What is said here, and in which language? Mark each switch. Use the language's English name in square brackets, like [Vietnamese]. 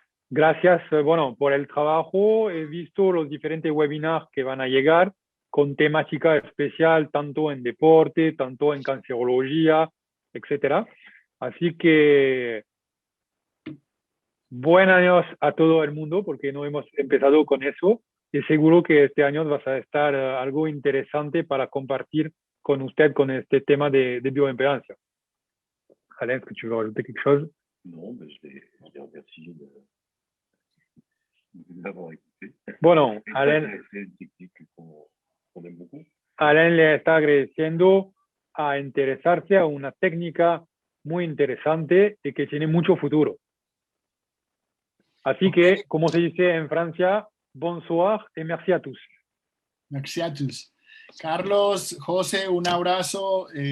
[Spanish] Gracias, bueno, por el trabajo. He visto los diferentes webinars que van a llegar con temática especial, tanto en deporte, tanto en cancerología, etcétera. Así que buen año a todo el mundo, porque no hemos empezado con eso. Y seguro que este año va a estar algo interesante para compartir con usted con este tema de bioimpedancia. [French] Alain, est-ce que tu veux rajouter quelque chose? Non, mais je les remercie de nous avoir écoutés. [Spanish] Bueno, Alain, [French] C'est une technique qu'on aime beaucoup. [Spanish] Alain le está agradeciendo a interesarse a una técnica muy interesante y que tiene mucho futuro. Así que, como se dice en Francia, [French] bonsoir et merci à tous. Merci a tous. Carlos, José, [Spanish] un abrazo.